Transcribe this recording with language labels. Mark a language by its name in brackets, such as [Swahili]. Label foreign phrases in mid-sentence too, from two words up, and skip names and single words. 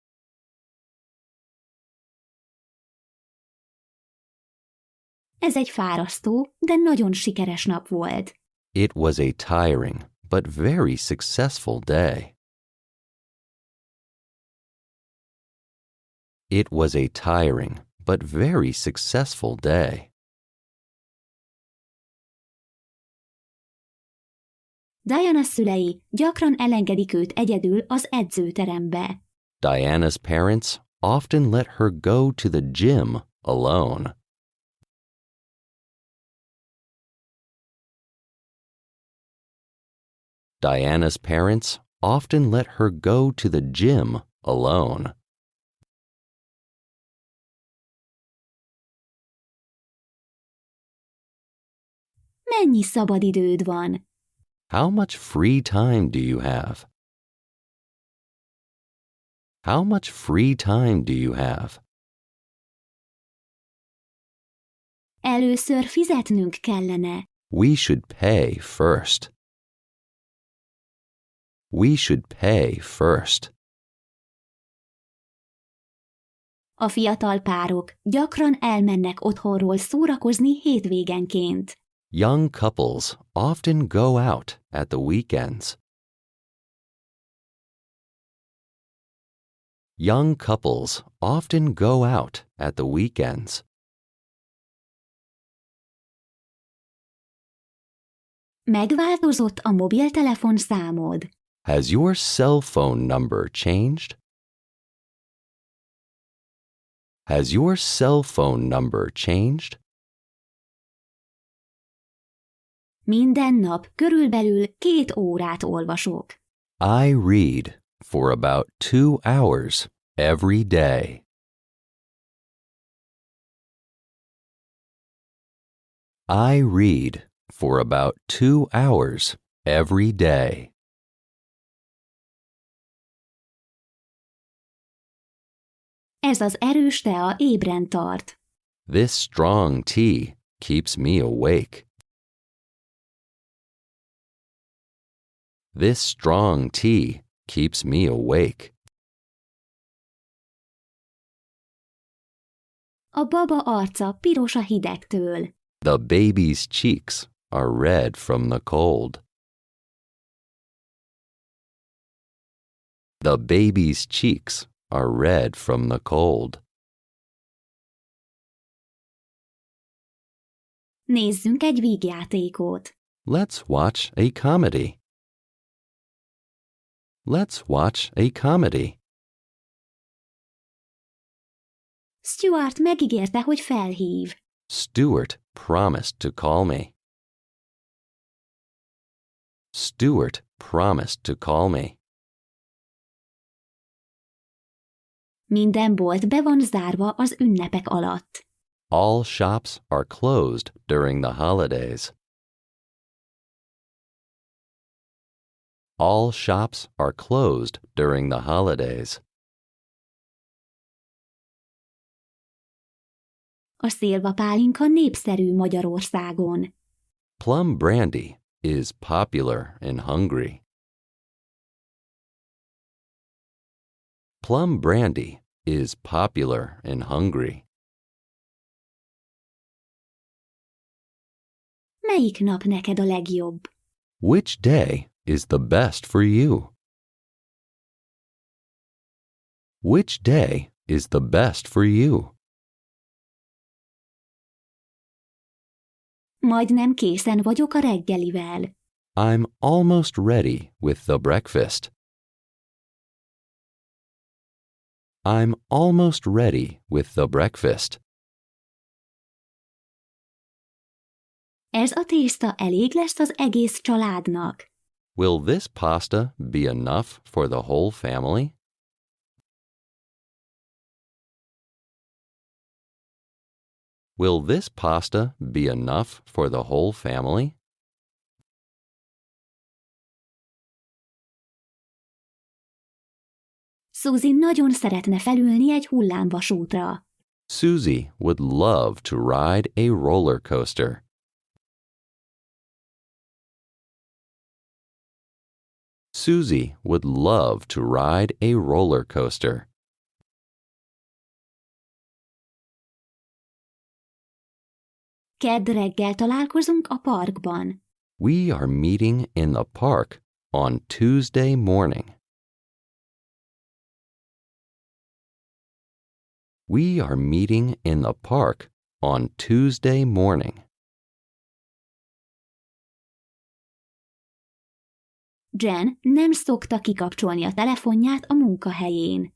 [Hungarian] Ez egy fárasztó, de nagyon sikeres nap volt. [English] It was a tiring but very successful day. It was a tiring but very successful day. [Hungarian] Diana szülei gyakran elengedik őt egyedül az edzőterembe. [English] Diana's parents often let her go to the gym alone. Diana's parents often let her go to the gym alone. [Hungarian] Mennyi szabadidőd van? [English] How much free time do you have? How much free time do you have? [Hungarian] Először fizetnünk kellene. [English] We should pay first. We should pay first. [Hungarian] A fiatal párok gyakran elmennek otthonról szórakozni hétvégenként. [English] Young couples often go out at the weekends. Young couples often go out at the weekends. [Hungarian] Megváltozott a mobiltelefon számod. [English] Has your cell phone number changed? Has your cell phone number changed? [Hungarian] Minden nap körülbelül 2 órát olvasok. [English] I read for about 2 hours every day. I read for about 2 hours every day. [Hungarian] Ez az erős tea ébren tart. [English] This strong tea keeps me awake. This strong tea keeps me awake. [Hungarian] A baba arca piros a hidegtől. [English] The baby's cheeks are red from the cold. The baby's cheeks are red from the cold. [Hungarian] Nézzünk egy vígjátékot. [English] Let's watch a comedy. Let's watch a comedy. [Hungarian] Stuart megígérte, hogy felhív. [English] Stuart promised to call me. Stuart promised to call me. [Hungarian] Minden bolt be van zárva az ünnepek alatt. [English] All shops are closed during the holidays. All shops are closed during the holidays. [Hungarian] A szilvapálinka népszerű Magyarországon. [English] Plum brandy is popular in Hungary. Plum brandy is popular in Hungary. [Hungarian] Melyik nap neked a legjobb? [English] Which day is the best for you? Which day is the best for you? [Hungarian] Majdnem készen vagyok a reggelivel. [English] I'm almost ready with the breakfast. I'm almost ready with the breakfast. [Hungarian] Ez a tészta elég lesz az egész családnak. [English] Will this pasta be enough for the whole family? Will this pasta be enough for the whole family? [Hungarian] Suzy nagyon szeretne felülni egy hullámvasútra. [English] Susie would love to ride a roller coaster. Susie would love to ride a roller coaster. [Hungarian] Kedd reggel találkozunk a parkban. [English] We are meeting in the park on Tuesday morning. We are meeting in the park on Tuesday morning. [Hungarian] Jen nem szokta kikapcsolni a telefonját a munkahelyén.